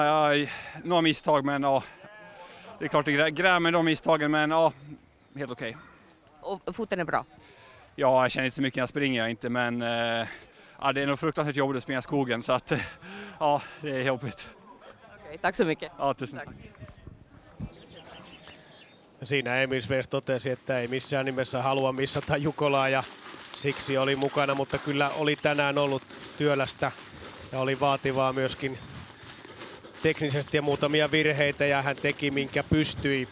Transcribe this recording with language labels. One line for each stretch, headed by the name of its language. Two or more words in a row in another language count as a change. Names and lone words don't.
Swedish: Några misstag, men ja, det är klart det grämer de misstagen, men ja, helt okej. Och foten är bra? Ja, jag känner inte så mycket när jag springer, jag inte, men ja, det är nog fruktansvärt jobbigt att springa skogen, så att ja, det är jobbigt. Okei, tack så mycket. Ja, tusen tack.
Finnish: Siinä Emil Svensk totesi, että ei missään nimessä halua missata Jukolaa, ja siksi oli mukana, mutta kyllä oli tänään ollut työlästä ja oli vaativaa myöskin teknisesti ja muutamia virheitä, ja hän teki minkä pystyi.